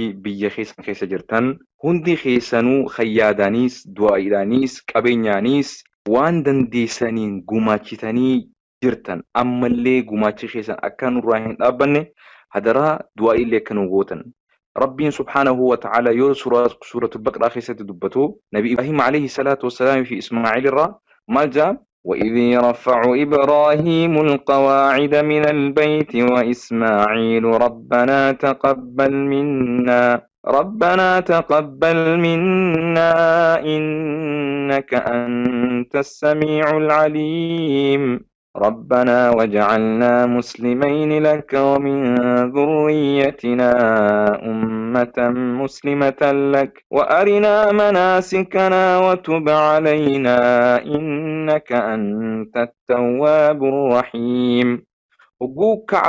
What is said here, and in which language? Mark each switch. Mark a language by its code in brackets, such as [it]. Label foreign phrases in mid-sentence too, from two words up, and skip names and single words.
[om] biyya keessan keessa jirtan hundi keessanuu khayyaadaanis du'aa'iidhaanis qabeenyaanis waan dandeessaniin gumaachitanii jirtan ammallee gumaachi keessan akka nurraa hin dhaabbanne hadaraa du'aa'illee akka nu gootan rabbiin [ar] سبحانه وتعالى [om] yoo [ar] سورة البقرة [om] keessatti dubbatu nabi ibraahim [ar] عليه الصلاة والسلام [om] fi ismaaciil irraa maal jaa [ar] وإذ يرفع إبراهيم القواعد من البيت وإسماعيل ربنا تقبل منا إنك أنت السميع العليم ربنا واجعلنا مسلمين لك ومن ذريتنا أمة مسلمة لك وأرنا مناسكنا وتب علينا إنك أنت التواب الرحيم وقو